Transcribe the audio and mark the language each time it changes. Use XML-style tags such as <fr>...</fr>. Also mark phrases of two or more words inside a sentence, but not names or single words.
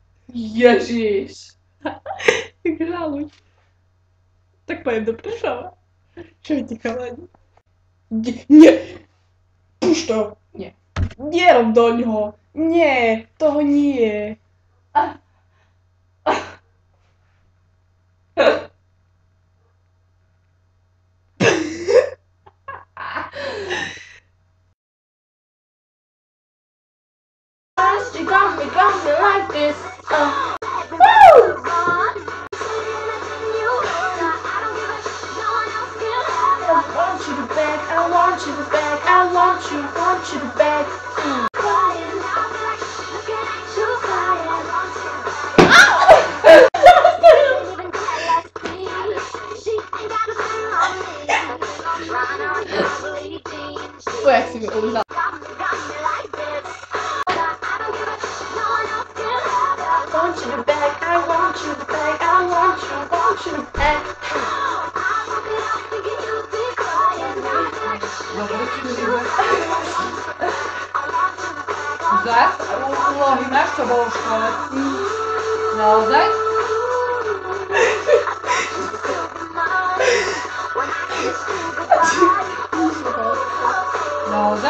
<sk>Ježiš. Žaluj. Tak pojem do Prešova. Čo ti chalani? Nie. Puš to. Nie. Nerob do ňoho. Nie. Toho nie.</sk> <en>You got me like this. Woo! I want you to beg, I want you to beg, I want you to beg.</en> <sk>Jak si mi ulizal.</sk> <en>I want you to beg, I want you to beg, I want you to beg.</en> <sk>Zas, úlohy máš, čo bolo v škole? Naozaj? Naozaj?</sk>